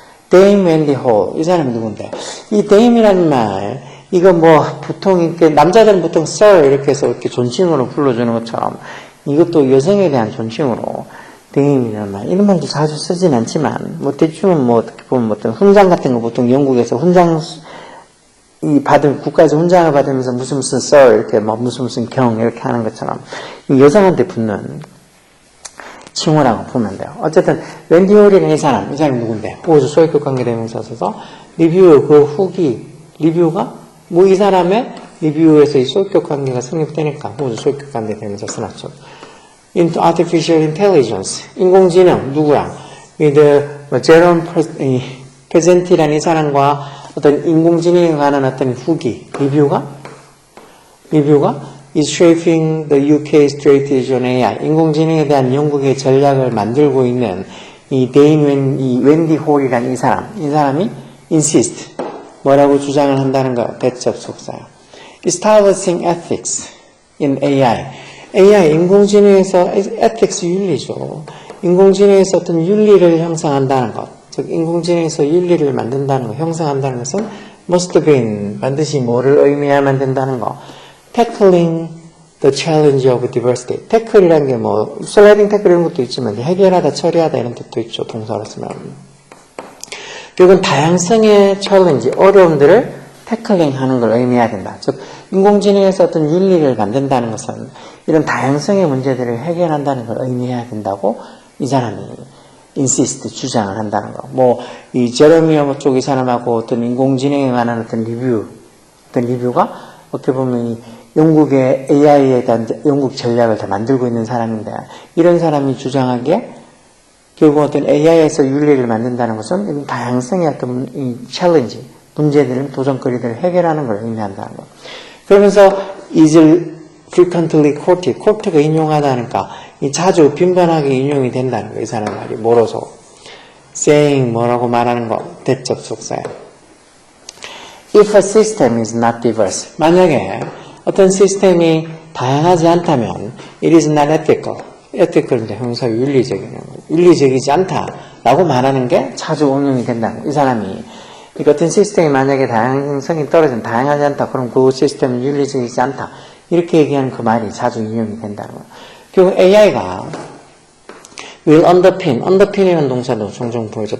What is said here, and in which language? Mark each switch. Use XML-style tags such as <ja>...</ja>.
<ko>데임 웬디 홀 이 사람이 누군데? 이 데임이라는 말 이거 보통 이렇게 남자들은 보통 sir 이렇게 해서 이렇게 존칭으로 불러주는 것처럼 이것도 여성에 대한 존칭으로 데임이라는 말 이런 말도 자주 쓰진 않지만 대충은 어떻게 보면 어떤 훈장 같은 거 보통 영국에서 훈장 국가에서 훈장을 받으면서 무슨 sir 이렇게 무슨 경 이렇게 하는 것처럼 여성한테 붙는 칭호라고 보면 돼요. 어쨌든 웬디 홀이라는 이 사람이 누군데? 호주 소유격 관계대명사 써서 리뷰 그 후기 리뷰가 이 사람의 리뷰에서 이 소유격 관계가 성립되니까 호주 소유격 관계대명사 써놨죠.</ko> <en>into artificial intelligence</en> <ko>인공지능 누구랑? 제롬 페젠티라는 이 사람과 어떤 인공지능에 관한 어떤 후기 리뷰가</ko> <en>is shaping the UK strategy on AI.</en> <ko>인공지능에 대한 영국의 전략을 만들고 있는 이 웬디 홀이라는 이 사람이 insist. 뭐라고 주장을 한다는 거예요. 대접속사요.</ko> <en>establishing ethics in AI.</en> <ko>AI, 인공지능에서 ethics 윤리죠. 인공지능에서 어떤 윤리를 형성한다는 것. 즉, 인공지능에서 윤리를 만든다는 것, 형성한다는 것은</ko> <en>must be</en> <ko>반드시 뭐를 의미하면 된다는 것.</ko> <en>tackling the challenge of diversity.</en> <ko>tackle이라는 게</ko> <en>sliding tackle</en> <ko>이런 것도 있지만 해결하다, 처리하다 이런 뜻도 있죠. 동사로 쓰면. 결국은 다양성의 challenge, 어려움들을 tackling 하는 걸 의미해야 된다. 즉, 인공지능에서 어떤 윤리를 만든다는 것은 이런 다양성의 문제들을 해결한다는 걸 의미해야 된다고 이 사람이 insist, 주장을 한다는 거. 이 제레미어 쪽 이 사람하고 어떤 인공지능에 관한 어떤 리뷰가 어떻게 보면 이 영국의 AI에 대한 영국 전략을 다 만들고 있는 사람인데 이런 사람이 주장하기에 결국 어떤 AI에서 윤리를 만든다는 것은 다양성의 어떤 이 챌린지, 문제들, 도전거리들을 해결하는 걸 의미한다는 거. 그러면서</ko> <en>is frequently quoted,</en> <ko>quote가 인용하다니까 자주 빈번하게 인용이 된다는 거. 이 사람 말이 뭐로서</ko> <en>saying</en> <ko>뭐라고 말하는 거 대접속사야.</ko> <en>If a system is not diverse,</en> <ko>만약에 어떤 시스템이 다양하지 않다면</ko> <en>it is not ethical.</en> <ko>ethical인데 형사 윤리적이네요. 윤리적이지 않다라고 말하는 게 자주 응용이 된다는 거. 이 사람이 어떤 시스템이 만약에 다양성이 떨어진 다양하지 않다. 그럼 그 시스템은 윤리적이지 않다. 이렇게 얘기하는 그 말이 자주 인용이 된다는 거예요. 결국 AI가</ko> <en>will underpin</en> <ko>이라는 동사도 종종 보여줘.</ko>